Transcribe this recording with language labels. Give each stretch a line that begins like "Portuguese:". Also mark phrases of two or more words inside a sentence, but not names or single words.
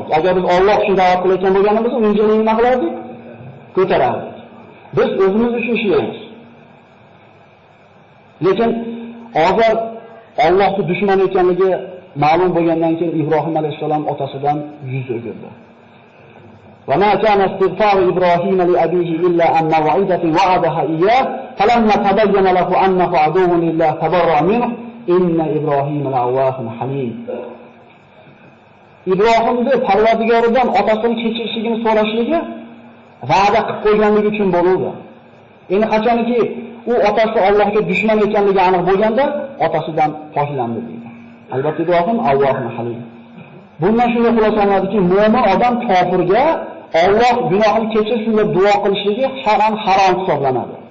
Uzbek: Agar biz Alloh uchun da'vat qilayotgan bo'lganimizda, unga nima qilardik? Ko'tarardik. Biz o'zimiz uchun ishlaymiz. Lekin hozir Allohning dushmani ekanligi ma'lum bo'lgandan keyin Ibrohim alayhissalom otasidan yuz o'girdi.
Arabic: وما كان استغفار إبراهيم لأبيه إلا عن موعدة وعدها إياه فلما تبين له أنه عدو لله تبرأ منه إن إبراهيم لأواه حليم.
Uzbek: İbrahimni Parvardigoridan otasini kechirishligini so'rashligi va'da qilib qo'yganligi uchun bo'ldi. Endi qachonki u otasi Allohga dushman ekanligi aniq bo'lganda otasidan poklanadi deydi. Albatta Ibrohim Allohni halim. Bundan shunday xulosalanadiki, mo'min odam kofirga Alloh gunohini kechirsin deb duo qilishligi shar'an harom hisoblanadi.